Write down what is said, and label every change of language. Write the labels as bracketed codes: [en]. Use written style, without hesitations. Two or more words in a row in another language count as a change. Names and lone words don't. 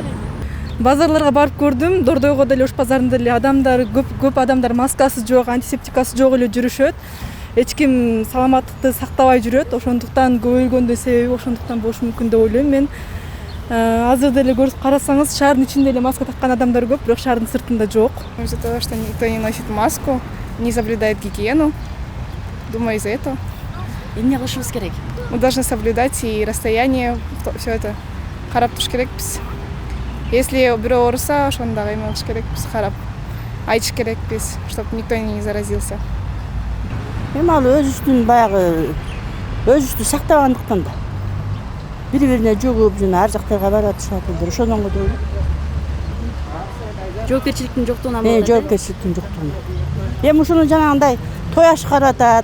[ky] Базарларга барып көрдүм. Дордойго деле ош базарында деле адамдар көп адамдар маскасы жок, антисептикасы жок эле жүрүшөт. Эч ким саламаттыкты сактабай жүрөт. Ошондуктан көбөйгөндүн себеби ошондуктан болушу мүмкүн деп ойлойм мен. Азыр деле карасаңыз, шаардын ичинде эле маска таккан адамдар көп, бирок шаардын сыртында жок. [ru] Из-за того, что никто не носит маску, не соблюдает гигиену. Думаю, из-за этого. [ky] Эмне кылышыбыз керек? [ru] Мы должны соблюдать и расстояние, все это. [ky] Карап туруш керекпиз. Если бирөө ооруса, ошону дагы эме кылыш керекпиз, карап айтыш керекпиз, [ru] чтобы никто не заразился. [ky] Эми ал өзүбүздүн баягы өзүбүздү сактабагандыктан да. Бири-бирине жугуп, жана ар жактарга баратышат элдер. Ошондон го деп ойлойм. Жоопкерчиликтин жоктугунан болот. Жоопкерчиликтин жоктугунан. Эми ушуну жанагындай той ашкар атат.